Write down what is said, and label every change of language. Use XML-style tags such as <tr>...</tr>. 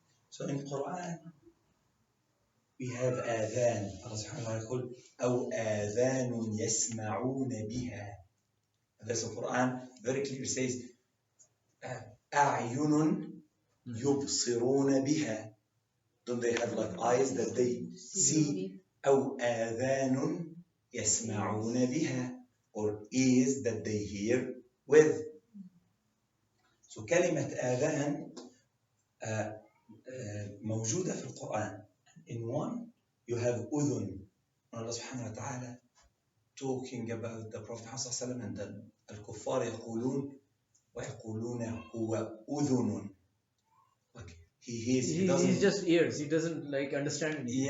<en>So in Quran, we have آذان.</en> <ar>Allah subhanahu wa ta'ala يقول أو آذان يسمعون بها.</ar> <en>That's the Quran very clearly says</en> <ar>أعين يبصرون بها.</ar> <en>Don't they have like eyes that they see?</en> <ar>أو آذان يسمعون بها,</ar> <en>or ears that they hear with.</en> <ar>So كلمة آذان موجودة في القرآن.</ar> <en>In one, you have أذن. Allah subhanahu wa ta'ala talking about the Prophet Muhammad صلى الله عليه وسلم, and</en> <ar>الكفار يقولون ويقولون هو أذن.</ar> <en>Like he hears, He's just ears. He doesn't like understand anything.</en>